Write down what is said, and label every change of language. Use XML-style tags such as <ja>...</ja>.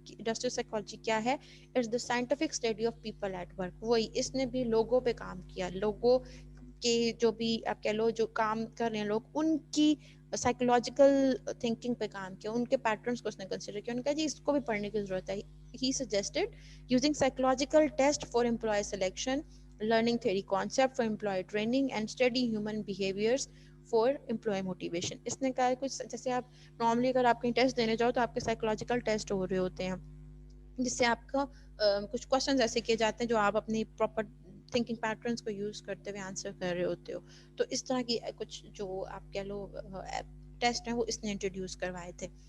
<en>industrial psychology</en> <ur>کیا ہے,</ur> <en>It's the scientific study of people at work.</en> <ur>وہی اس نے بھی لوگوں پہ کام کیا, لوگوں کے جو بھی آپ کہہ لو جو کام کر رہے ہیں لوگ, ان کی سائیکولوجیکل تھنکنگ پہ کام کیا, ان کے پیٹرنس کو اس نے کنسیڈر کیا. انہوں نے کہا جی اس کو بھی پڑھنے کی ضرورت ہے.</ur> <en>He suggested using psychological test for employee selection, learning theory concept for employee training, and study human behaviors for employee motivation.</en> <ur>اس نے کہا کچھ جیسے آپ نارملی اگر آپ کہیں ٹیسٹ دینے جاؤ تو آپ کے سائیکولوجیکل ٹیسٹ ہو رہے ہوتے ہیں, جس سے آپ کا کچھ کوشچنز ایسے کیے جاتے ہیں جو آپ اپنی پراپر تھنکنگ پیٹرنس کو یوز کرتے ہوئے آنسر کر رہے ہوتے ہو. تو اس طرح کی کچھ جو آپ کہہ لو ٹیسٹ ہیں وہ اس نے انٹروڈیوس کروائے تھے.</ur>